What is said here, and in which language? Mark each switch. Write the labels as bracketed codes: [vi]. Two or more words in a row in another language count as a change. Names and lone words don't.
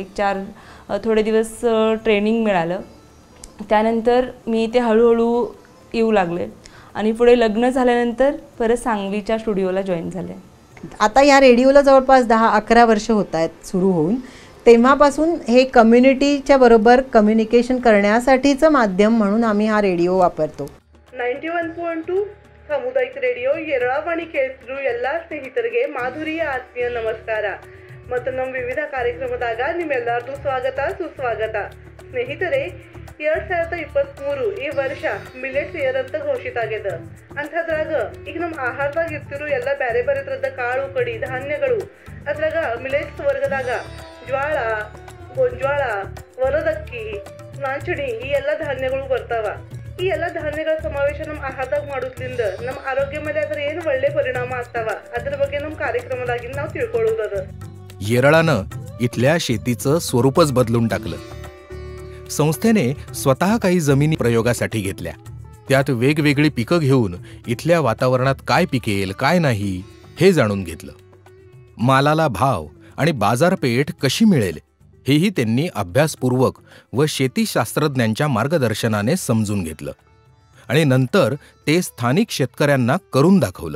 [mr] 4 थोडे दिवस ट्रेनिंग मिळालं. त्यानंतर मी ते हळूहळू येऊ लागले आणि पुढे लग्न झाल्यानंतर परत सांगलीच्या स्टुडिओला जॉईन झाले. आता या रेडिओला जवळपास 10-11 वर्ष होत आहेत सुरू होऊन. तेव्हापासून हे कम्युनिटीच्या बरोबर कम्युनिकेशन करण्यासाठीचं माध्यम म्हणून आम्ही हा रेडिओ वापरतो. [kn] 91.2 ಸಾಮುದಾಯಿಕ ರೇಡಿಯೋ ಎರಳಾವಾಣಿ ಕೇಳಿದ್ರು ಎಲ್ಲ ಸ್ನೇಹಿತರಿಗೆ ಮಾಧುರಿಯ ಆತ್ಮೀಯ ನಮಸ್ಕಾರ ಮತ್ತು ನಮ್ಮ ವಿವಿಧ ಕಾರ್ಯಕ್ರಮದಾಗ ನಿಮ್ಮೆಲ್ಲರದು ಸ್ವಾಗತ ಸುಸ್ವಾಗತ. ಸ್ನೇಹಿತರೆ, 2023 ಈ ವರ್ಷ [en] millets year [kn] ಅಂತ ಘೋಷಿತ ಆಗ್ಯದ. ಅಂಥದ್ರಾಗ ಈಗ ನಮ್ಮ ಆಹಾರದಾಗ ಇರ್ತಿರೋ ಎಲ್ಲ ಬೇರೆ ಬೇರೆ ಥರದ ಕಾಳು ಕಡಿ ಧಾನ್ಯಗಳು ಅದ್ರಾಗ ಮಿಲೆಟ್ಸ್ ವರ್ಗದಾಗ ಜ್ವಾಳ, ಗೋಂಜ್ವಾಳ, ವರದಕ್ಕಿ, ನಾಚಣಿ ಈ ಎಲ್ಲ ಧಾನ್ಯಗಳು ಬರ್ತಾವ. ಈ ಎಲ್ಲ ಧಾನ್ಯಗಳ ಸಮಾವೇಶ ನಮ್ಮ ಆಹಾರದಾಗ ಮಾಡೋದ್ರಿಂದ ನಮ್ಮ ಆರೋಗ್ಯ ಮೇಲೆ ಅದರ ಏನು ಒಳ್ಳೆ ಪರಿಣಾಮ ಆಗ್ತಾವ ಅದ್ರ ಬಗ್ಗೆ ನಮ್ಮ ಕಾರ್ಯಕ್ರಮದಾಗಿಂದ ನಾವು ತಿಳ್ಕೊಳ್ಳೋದದ. [mr] येरळानं इथल्या शेतीचं स्वरूपच बदलून टाकलं. संस्थेने स्वतः काही जमिनी प्रयोगासाठी घेतल्या. त्यात वेगवेगळी पिकं घेऊन इथल्या वातावरणात काय पिकेल काय नाही हे जाणून घेतलं. मालाला भाव आणि बाजारपेठ कशी मिळेल हेही त्यांनी अभ्यासपूर्वक व शेतीशास्त्रज्ञांच्या मार्गदर्शनाने समजून घेतलं आणि नंतर ते स्थानिक शेतकऱ्यांना करून दाखवलं.